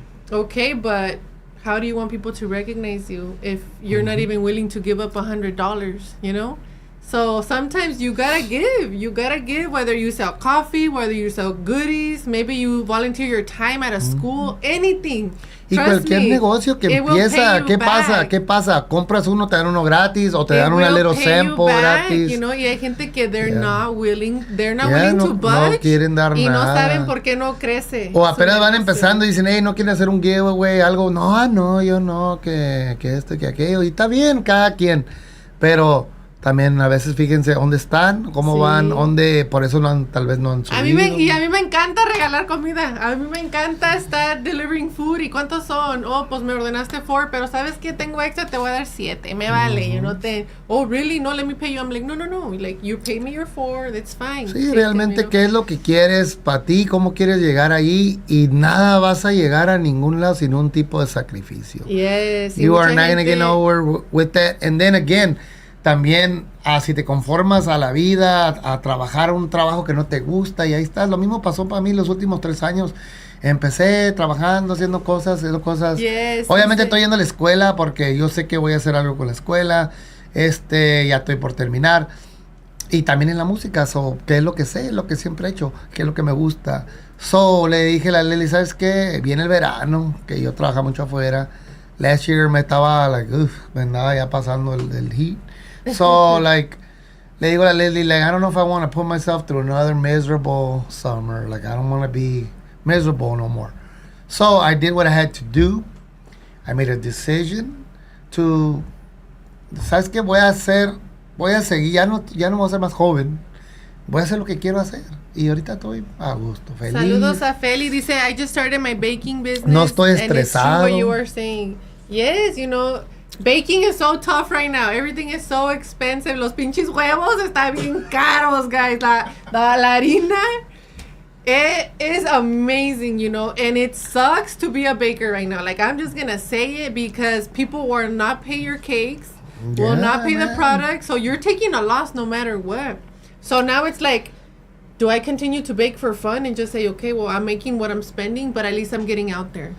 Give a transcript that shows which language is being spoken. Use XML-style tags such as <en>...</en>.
<en>Okay, but how do you want people to recognize you if you're not even willing to give up $100, you know? So sometimes you gotta give, whether you sell coffee, whether you sell goodies, maybe you volunteer your time at a school, anything.</en> <es>Y cualquier negocio que empieza, ¿qué pasa? Compras uno, te dan uno gratis, o te dan una</es> <en>little sample</en> <es>gratis.</es> <en>You know,</en> <es>y hay gente que</es> <en>they're not willing to budge.</en> <es>No quieren dar y nada. No saben por qué no crece. O apenas van empezando y dicen, hey, no quieren hacer un giveaway, algo. No, yo no, que esto, que aquello. Y está bien, cada quien. Pero También a veces fíjense dónde están, cómo van, dónde, por eso tal vez no han subido. A mí me encanta regalar comida. A mí me encanta estar</es> <en>delivering food.</en> <es>¿Y cuántos son? Oh, pues me ordenaste 4, pero ¿sabes qué? Tengo extra, te voy a dar 7. Me vale,</es> <en>oh, really? No, let me pay you. I'm like, no. Like, you pay me your 4, that's fine.</en> <es>Sí, realmente, ¿qué es lo que quieres para ti? ¿Cómo quieres llegar ahí? Y nada vas a llegar a ningún lado sin un tipo de sacrificio.</es> <en>Yes. You are not going to get nowhere with that. And then again,</en> <es>también, si te conformas a la vida, a trabajar un trabajo que no te gusta, y ahí estás. Lo mismo pasó para mí los últimos 3 años. Empecé trabajando, haciendo cosas.</es> <en>Yes,</en> <es>Obviamente estoy yendo a la escuela porque yo sé que voy a hacer algo con la escuela. Ya estoy por terminar. Y también en la música, que es lo que sé, lo que siempre he hecho, que es lo que me gusta. Le dije a la Lely, ¿sabes qué? Viene el verano, que yo trabajo mucho afuera.</es> <en>Last year</en> <es>me andaba ya pasando el heat.</es> <en>So, like,</en> <es>le digo a Leslie,</es> <en>like, I don't know if I want to put myself through another miserable summer. Like, I don't want to be miserable no more. So, I did what I had to do. I made a decision to,</en> <es>¿sabes qué?</es> <en>Voy a seguir, ya no voy a ser más joven. Voy a hacer lo que quiero hacer. Y ahorita estoy a gusto, feliz. Saludos a Feli. Dice, I just started my baking business.</en> <es>No estoy estresado.</es> <en>And it's true what you were saying. Yes, baking is so tough right now. Everything is so expensive.</en> <es>Los pinches huevos están bien caros, guys. La harina,</es> <en>it is amazing, and it sucks to be a baker right now. Like, I'm just gonna say it because people will not pay your cakes, will not pay the product, so you're taking a loss no matter what. So now it's like, do I continue to bake for fun and just say, okay, well, I'm making what I'm spending, but at least I'm getting out there.</en>